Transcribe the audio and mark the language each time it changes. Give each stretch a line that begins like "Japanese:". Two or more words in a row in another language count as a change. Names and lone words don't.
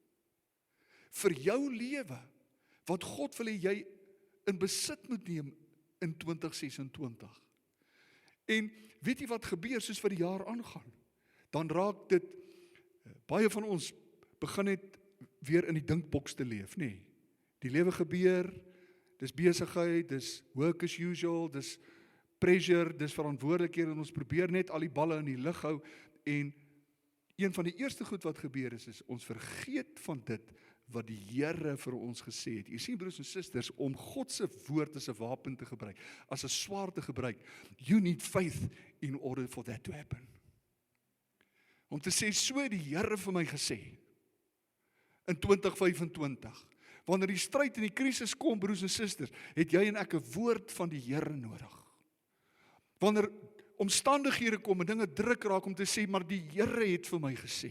Afrikaans: Vir jou lewe, wat God wil hê jy in besit moet neem in 2026. En weet jy wat gebeur soos vir die jaar aangaan? Dan raak dit, baie van ons begin net weer in die dinkboks te leef, nee. Die lewe gebeur, dis besigheid, dis
English: work as usual,
Afrikaans: dis pressure, dis verantwoordelikhede en ons probeer net al die balle in die lug hou en een van die eerste goed wat gebeur is ons vergeet van dit wat die Here vir ons gesê het. Jy sien broers en susters, om God se woord as 'n wapen te gebruik, as 'n swaard te gebruik,
English: you need faith in order for that to happen.
Afrikaans: Om te sê, so het die Here vir my gesê, in 2025, wanneer die stryd en die krisis kom, broers en susters, het jy en ek 'n woord van die Here nodig. Wanneer omstandighede kom en dinge druk raak om te sê, maar die Here het vir my gesê.